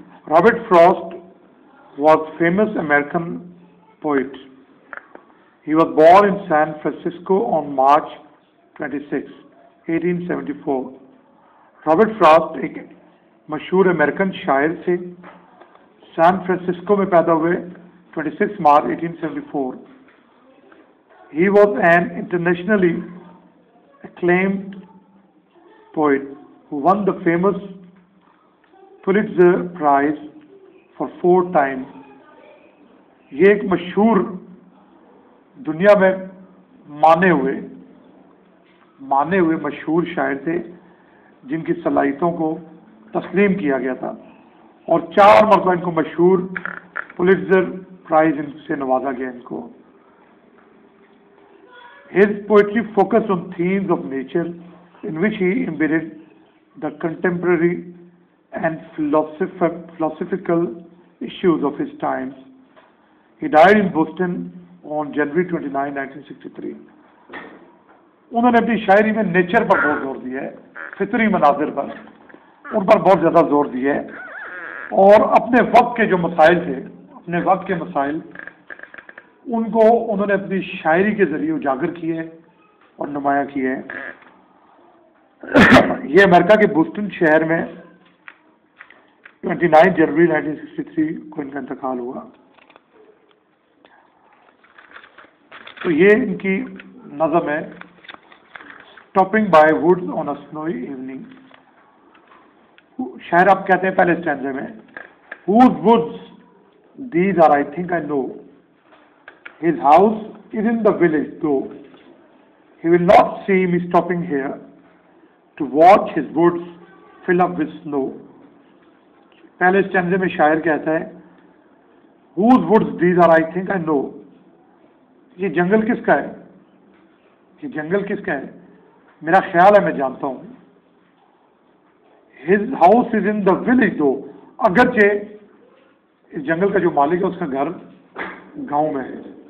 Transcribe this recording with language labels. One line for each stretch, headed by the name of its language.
English: Robert Frost was famous American poet. He was born in San Francisco on March 26, 1874.
Urdu: Robert frost ایک مشہور American شاعر تھے. San Francisco میں پیدا ہوئے 26 March 1874.
English: He was an internationally acclaimed poet who won the famous Pulitzer Prize for 4 times.
Urdu: یہ ایک مشہور، دنیا میں مانے ہوئے مشہور شاعر تھے جن کی صلاحیتوں کو تسلیم کیا گیا تھا، اور 4 مرتبہ ان کو مشہور پولیٹزر پرائز سے نوازا گیا ان کو.
English: His poetry focused on themes of nature in which he embedded the contemporary and philosophical issues of his times. He died in Boston on January 29, 1963.
Urdu: انہوں نے اپنی شاعری میں نیچر پر بہت زور دیا ہے، فطری مناظر پر، ان پر بہت زیادہ زور دیا ہے، اور اپنے وقت کے جو مسائل تھے، اپنے وقت کے مسائل، ان کو انہوں نے اپنی شاعری کے ذریعے اجاگر کیے اور نمایاں کیے. یہ امریکہ کے بوسٹن شہر میں 29 جنوری 1963 کو ان کا انتقال ہوا. تو یہ ان کی نظم ہے stopping by woods on a سنوئی evening. شاعر آپ کہتے ہیں پہلے اسٹینزے میں،
English: whose woods these are I think I know, his house is in the village though, he will not see me stopping here to watch his woods fill up with snow.
Urdu: پہلے اسٹینزے میں شاعر کہتا ہے
English: whose woods these are I think I know.
Urdu: یہ جنگل کس کا ہے؟ یہ جنگل کس کا ہے؟ میرا خیال ہے میں جانتا ہوں.
English: his house is in the village though,
Urdu: اگرچہ اس جنگل کا جو مالک ہے اس کا گھر گاؤں میں ہے.